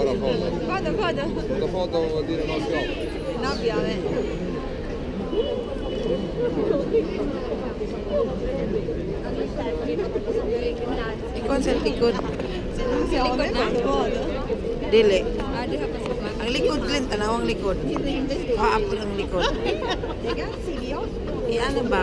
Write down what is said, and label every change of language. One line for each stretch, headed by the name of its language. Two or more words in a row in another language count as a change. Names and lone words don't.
Italian: Vado. La foto vuol dire no piove. No piove.
Filipino: Ikaw sa likod. Sa likod na? Dili. Ang likod din, tanawang likod. Kaapon ang likod. Ano ba?